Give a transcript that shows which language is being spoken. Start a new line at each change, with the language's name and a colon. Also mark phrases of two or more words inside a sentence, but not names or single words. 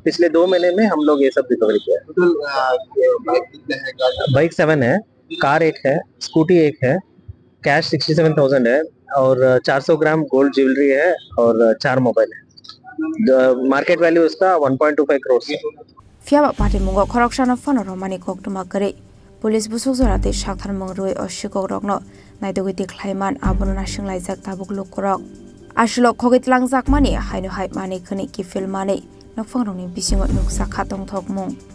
Hindi: पिछले 2 महीने में हम लोग ये सब रिकवरी किया है। बाइक 7 है, कार 1 है, स्कूटी 1 है, कैश 67,000 है और 400 ग्राम गोल्ड ज्वेलरी है और 4 मोबाइल है। मार्केट वैल्यू उसका 1.25 करोड़ है।
Kok Borok: फियाबा पार्टी मुंगो खरकशाना फन रमानि कोक्टमा करे पुलिस बुसुक जराते साथार मंगरुय अशिको रगनो नायदगै देखलायमान आबनो नासिंलायजाक ताबुक लुकरक आसलो खगैतलां जाकमानि हायनो हाय माने खनि किफिल माने नफां रंनि बिसिङो नुकसा खातंग थकमुं